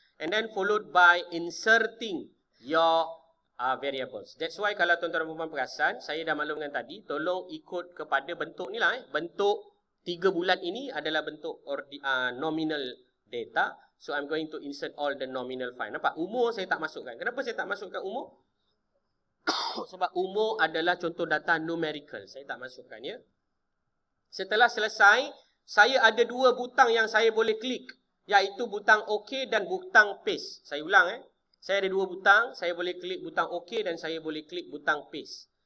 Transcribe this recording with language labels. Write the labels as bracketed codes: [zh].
[en] And then followed by inserting your variables. That's why [ms] kalau tuan-tuan dan puan perasan, saya dah maklumkan tadi, tolong ikut kepada bentuk ni lah. Bentuk 3 bulan ini adalah bentuk nominal data. [en] So I'm going to insert all the nominal file. [ms] Nampak? Umur saya tak masukkan. Kenapa saya tak masukkan umur? Sebab umur adalah contoh data numerical. Saya tak masukkan ya. Setelah selesai, saya ada 2 butang yang saya boleh klik. Iaitu butang OK dan butang Paste. Saya ulang Saya ada 2 butang, saya boleh klik butang OK dan saya boleh klik butang Paste.